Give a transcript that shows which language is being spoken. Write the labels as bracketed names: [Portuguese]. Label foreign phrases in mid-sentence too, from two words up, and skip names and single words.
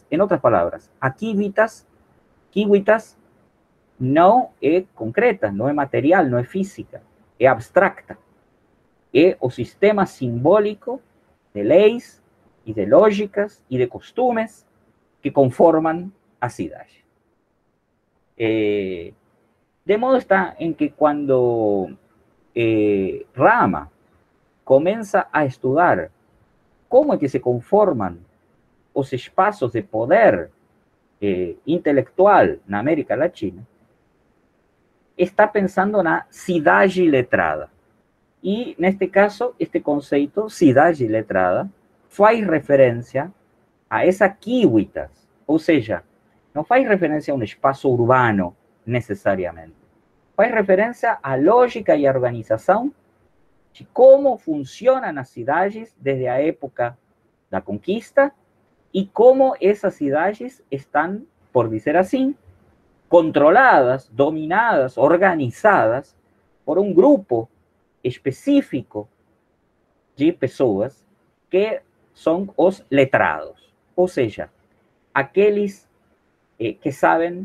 [Portuguese] Em outras palavras, a civitas não é concreta, não é material, não é física, é abstracta. É o sistema simbólico de leis e de lógicas e de costumes que conformam a cidade. [Spanish] De modo está en que cuando Rama comienza a estudiar cómo es que se conforman los espacios de poder intelectual en América Latina, está pensando en la [Portuguese] cidade letrada. [Spanish] Y en este caso, este concepto, [Portuguese] cidade letrada, faz referencia [Spanish] a esa civitas, o sea, no [Portuguese] faz referencia [Spanish] a un espacio urbano necesariamente. [Portuguese] Faz referência à lógica e à organização de como funcionam as cidades desde a época da conquista e como essas cidades estão, por dizer assim, controladas, dominadas, organizadas por um grupo específico de pessoas que são os letrados, ou seja, aqueles que sabem